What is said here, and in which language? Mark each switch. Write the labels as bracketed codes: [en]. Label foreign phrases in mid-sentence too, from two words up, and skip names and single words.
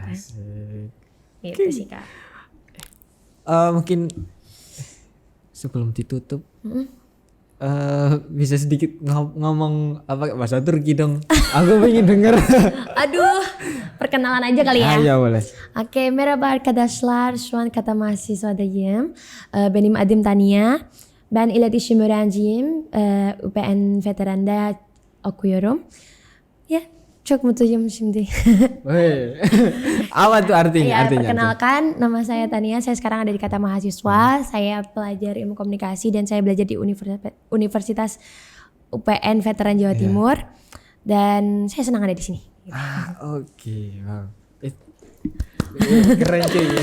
[id] Gitu sih Kak. Mungkin sebelum ditutup bisa sedikit ngomong apa bahasa Turki dong. Aku pengen denger. Aduh, perkenalan aja kali ya. Iya boleh. Oke, [tr] merhaba arkadaşlar. Şu an kata mahasiswadayım. Benim adım Tania. Ben iletişim öğrenciyim. UPN Veteran'da okuyorum. Ya, çok mutluyum şimdi. [id] Apa tuh artinya? Perkenalkan, nama saya Tania. Saya sekarang ada di Kata Mahasiswa. Saya pelajar ilmu komunikasi dan saya belajar di Universitas UPN Veteran Jawa Timur. Dan saya senang ada di sini. Oke. Wow. Keren cuy.